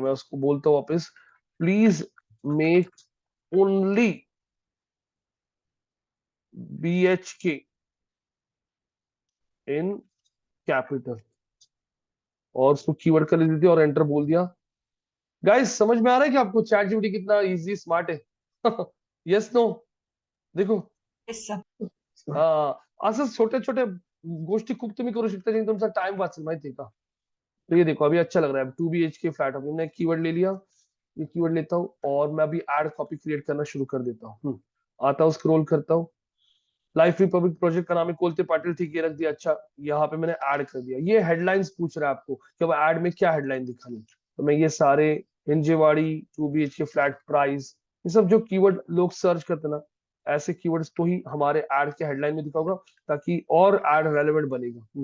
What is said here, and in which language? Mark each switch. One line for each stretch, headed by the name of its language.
Hindi: मैं उसको बोलता हूँ वापस,
English: please make only BHK in capital,
Hindi: और उसको कीवर्ड कर दी थी और एंटर बोल दिया। गाइस समझ में आ रहा है कि आपको चैट जीपीटी कितना इजी स्मार्ट है? Yes no? देखो
English: Yes, sir.
Marathi: असं छोटे छोटे गोष्टी खूप तुम्ही करू शकता जेणे तुमचा टाइम वाचेल, माहितीये का?
Hindi: तो ये देखो अभी अच्छा लग रहा है, 2 BHK फ्लैट। अभी मैंने कीवर्ड ले लिया, ये कीवर्ड लेता हूँ और मैं अभी एड कॉपी क्रिएट करना शुरू कर देता हूँ। आता हूँ, स्क्रॉल करता हूँ, लाइफ रिपब्लिक प्रोजेक्ट का नाम है कोलते पाटिल, ठीक है रख दिया। अच्छा यहाँ पे मैंने ऐड कर दिया। ये हेडलाइंस पूछ रहा है आपको कि अब ऐड में क्या हेडलाइन दिखानी, तो मैं ये सारे हिंजेवाड़ी 2 BHK फ्लैट प्राइस, ये सब जो कीवर्ड लोग सर्च करते ना, ऐसे कीवर्ड्स को ही हमारे ऐड के हेडलाइन में दिखाऊंगा ताकि और ऐड रेलेवेंट बनेगा।